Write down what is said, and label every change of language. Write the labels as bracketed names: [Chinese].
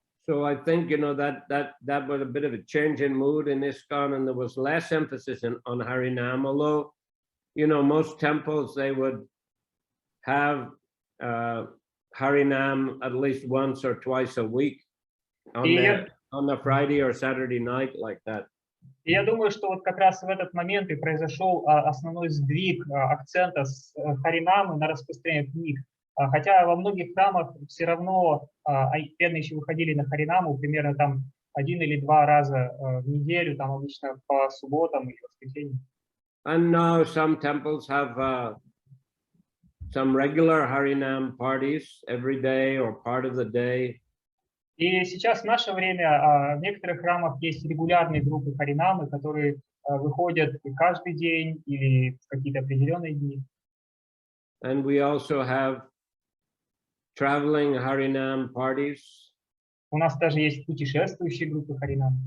[English] So I think, you know, that was a bit of a change in mood in ISKCON, and there was less emphasis on Harinam, although, you know, most temples, they would have Harinam at least once or twice a week on the Friday or Saturday night, like that. [Russian] И я думаю, что вот как раз в этот момент и произошел основной сдвиг акцента с Харинамы на распространение книг. Хотя во многих храмах все равно преданные еще выходили на Харинаму примерно там 1 или 2 раза в неделю, там обычно по субботам или воскресеньям. [English] And now some temples have some regular Harinam parties every day or part of the day. [Russian] И сейчас в наше время в некоторых храмах есть регулярные группы Харинамы, которые выходят каждый день или в какие-то определенные дни. [English] And we also have traveling Harinam parties. [Russian] У нас даже есть путешествующие группы Харинам.